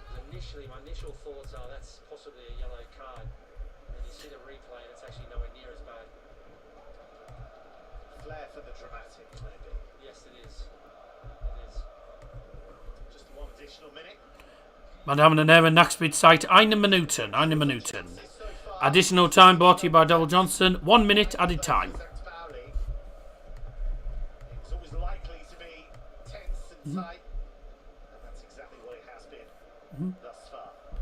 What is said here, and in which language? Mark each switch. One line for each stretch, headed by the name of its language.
English: Initially, my initial thoughts are that's possibly a yellow card. And then you see the replay, and it's actually nowhere near as bad. Flair for the dramatic, maybe. Yes, it is. It is. Just one additional minute.
German: Meine Damen und Herren, Nachspielzeit 1 Minuten. 1 Minuten.
English: Additional time brought to you by Double Johnson. 1 minute added time. Pauli. It was always likely to be tense and tight, and that's exactly what it has been thus far.